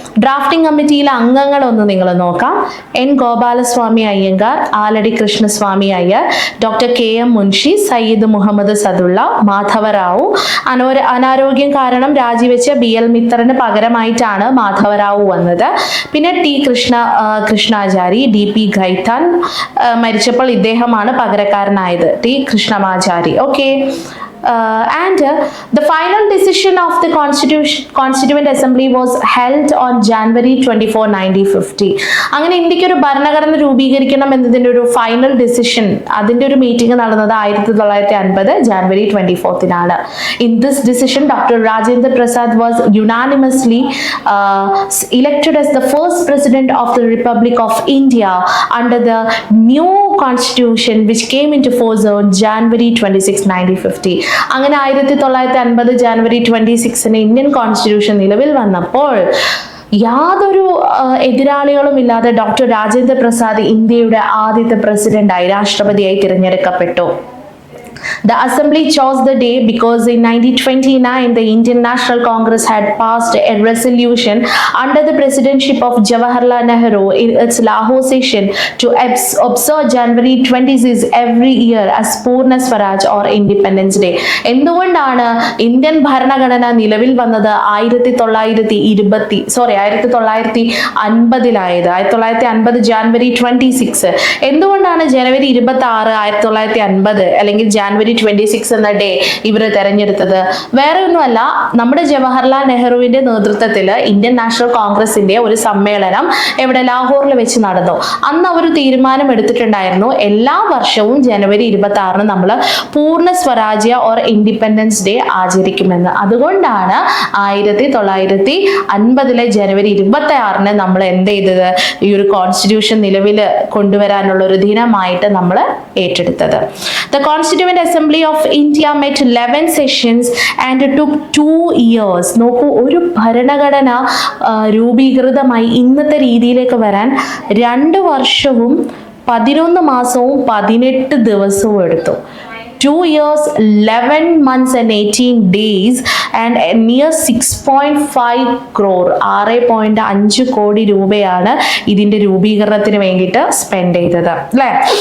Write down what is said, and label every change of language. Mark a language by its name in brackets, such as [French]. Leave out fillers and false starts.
[Malayalam] Drafting കമ്മിറ്റിയിലെ അംഗങ്ങളൊന്ന് നിങ്ങൾ നോക്കാം. N Gopalaswamy Iyengar, Aladi Krishnaswamy Iyer, doctor K M Munshi, Sayyid Muhammad സദുള്ള, Madhav Rao. അനാരോഗ്യം കാരണം രാജിവെച്ച ബി എൽ മിത്രന് പകരമായിട്ടാണ് മാധവറാവു വന്നത്. പിന്നെ T Krishnachari, D P Khaitan മരിച്ചപ്പോൾ ഇദ്ദേഹമാണ് പകരക്കാരനായത്, T Krishnamachari. Okay. [English] And the final decision of the Constituent Assembly was held on January 24, 1950. [Malayalam] അങ്ങനെ ഇന്ത്യക്ക് ഒരു ഭരണഘടന രൂപീകരിക്കണം എന്നതിന്റെ ഒരു ഫൈനൽ ഡിസിഷൻ, അതിന്റെ ഒരു മീറ്റിംഗ് നടന്നത് 1950 January 24 [English] In this decision, Dr. Rajendra Prasad was unanimously elected as the first president of the Republic of India under the new constitution which came into force on January 26, 1950. [Malayalam] അങ്ങനെ 1950 January 26 Indian constitution നിലവിൽ വന്നപ്പോൾ യാതൊരു എതിരാളികളും ഇല്ലാതെ doctor Rajendra Prasad ഇന്ത്യയുടെ ആദ്യത്തെ പ്രസിഡന്റായി, രാഷ്ട്രപതിയായി തിരഞ്ഞെടുക്കപ്പെട്ടു. [English] The assembly chose the day because in 1929 the Indian National Congress had passed a resolution under the presidency of Jawaharlal Nehru in its Lahore session to observe January 26 every year as Purna Swaraj or Independence Day. [Malayalam] എന്തുകൊണ്ടാണ് Indian ഭരണഘടന നിലവിൽ വന്നത് 1950-ലായത്, 1950 ജാനുവരി 26? എന്തുകൊണ്ടാണ് ജനുവരി 26 1950 അല്ലെങ്കിൽ ജാനുവരി 26 എന്ന day ഇവർ തെരഞ്ഞെടുത്തത്? വേറെ ഒന്നുമല്ല, നമ്മുടെ ജവഹർലാൽ നെഹ്റുവിന്റെ നേതൃത്വത്തിൽ ഇന്ത്യൻ നാഷണൽ കോൺഗ്രസിന്റെ ഒരു സമ്മേളനം ഇവിടെ ലാഹോറിൽ വെച്ച് നടന്നു. അന്ന് അവർ തീരുമാനം എടുത്തിട്ടുണ്ടായിരുന്നു എല്ലാ വർഷവും ജനുവരി 26 നമ്മൾ പൂർണ്ണ സ്വരാജ്യ ഓർ ഇൻഡിപെൻഡൻസ് ഡേ ആചരിക്കുമെന്ന്. അതുകൊണ്ടാണ് 1950 ജനുവരി 26 നമ്മൾ എന്ത് ചെയ്തത്? ഈ ഒരു കോൺസ്റ്റിറ്റ്യൂഷൻ നിലവിൽ കൊണ്ടുവരാനുള്ള ഒരു ദിനമായിട്ട് നമ്മൾ ഏറ്റെടുത്തത്. [English] The Constituent Assembly of India met 11 sessions and took 2 years. [Malayalam] നോക്കൂ, ഒരു ഭരണഘടന രൂപീകൃതമായി ഇന്നത്തെ രീതിയിലേക്ക് വരാൻ 2 വർഷവും 11 മാസവും 18 ദിവസവും എടുത്തു. [English] 2 years, 11 months and 18 days and near 6.5 crore, [Malayalam] 6.5 കോടി രൂപയാണ് ഇതിന്റെ രൂപീകരണത്തിന് വേണ്ടിയിട്ട് സ്പെൻഡ് ചെയ്തത്, അല്ലേ?